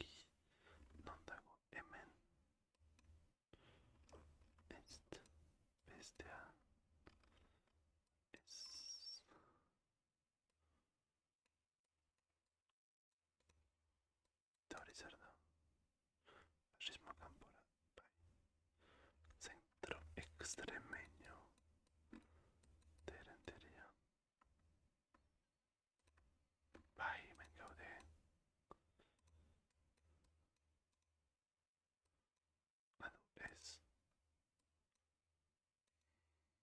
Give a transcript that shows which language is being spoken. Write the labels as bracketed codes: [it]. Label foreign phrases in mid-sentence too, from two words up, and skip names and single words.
[eu] Non dago hemen. Ez. Bestea. Ez. Eta hori zer da. Fascismo kanpora. Bai. Centro extremeño de Errenteria. Bai, hemen gaude. Badu, ez.